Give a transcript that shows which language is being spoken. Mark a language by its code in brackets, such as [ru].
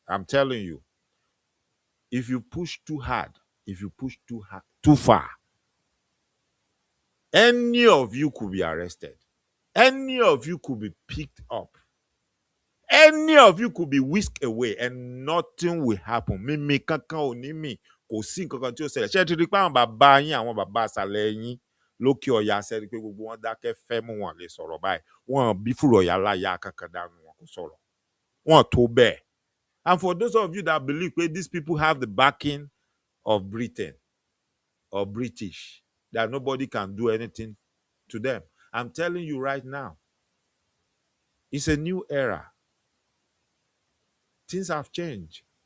[en] I'm telling you, if you push too hard, if you push too far, any of you could be arrested. Any of you could be picked up. Any of you could be whisked away and nothing will happen. [yo] Mímí kankan ò ní mì, kò sí nǹkan tí ó ṣẹlẹ̀. Ṣé ti rí pé àwọn bàbá yín, àwọn bàbá àṣàlẹ̀ yín lókè ọ̀yà ṣẹ́rí pé gbogbo wọn dákẹ́ fẹ́ mú wọn lè sọ̀rọ̀ báyìí. Wọ́n bí fúrọ̀ ọ̀yà láyà kankan dànù wọn kò sọ̀rọ̀. Wọ́n tó bẹ́ẹ̀. [en] And for those of you that believe that these people have the backing of Britain or British, that nobody can do anything to them, I'm telling you right now, it's a new era. Things have changed.